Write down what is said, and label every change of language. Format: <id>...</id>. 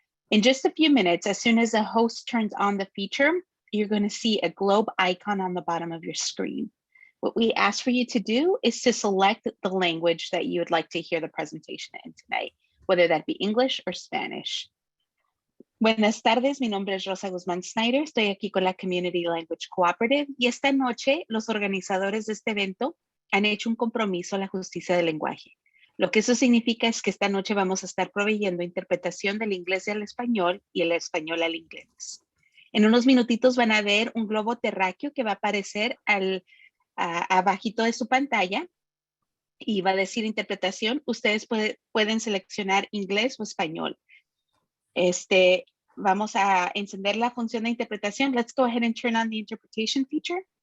<en>In just a few minutes, as soon as the host turns on the feature, you're going to see a globe icon on the bottom of your screen. What we ask for you to do is to select the language that you would like to hear the presentation in tonight, whether that be English or Spanish.</en> <es>Buenas tardes, mi nombre es Rosa Guzmán Snyder, estoy aquí con la Community Language Cooperative y esta noche los organizadores de este evento han hecho un compromiso a la justicia del lenguaje. Lo que eso significa es que esta noche vamos a estar proveyendo interpretación del inglés al español y el español al inglés. En unos minutitos van a ver un globo terráqueo que va a aparecer abajito de su pantalla y va a decir interpretación. Ustedes pueden seleccionar inglés o español. Vamos a encender la función de interpretación.</es> <en>Let's go ahead and turn on the interpretation feature.</en>